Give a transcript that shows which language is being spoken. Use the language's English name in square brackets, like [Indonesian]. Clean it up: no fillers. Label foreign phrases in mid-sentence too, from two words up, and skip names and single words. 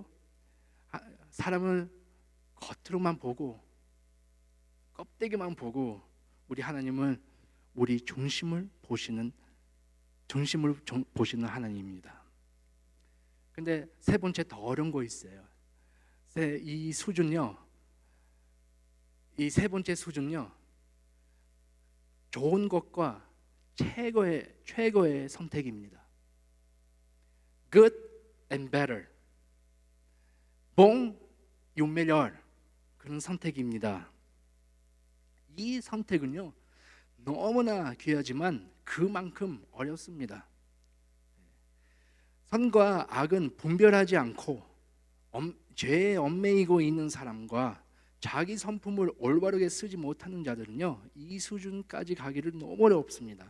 [Korean] 사람을 겉으로만 보고 껍데기만 보고, 우리 하나님은 우리 중심을 보시는 하나님입니다. 근데 세 번째 더 어려운 거 있어요. 이 세 번째 수준요, 좋은 것과 최고의 선택입니다. [English] Good and better, [Portuguese] bom e o melhor, [Korean] 그런 선택입니다. 이 선택은요, 너무나 귀하지만 그만큼 어렵습니다. 선과 악은 분별하지 않고 죄에 얽매이고 있는 사람과 자기 성품을 올바르게 쓰지 못하는 자들은요, 이 수준까지 가기를 너무 어렵습니다.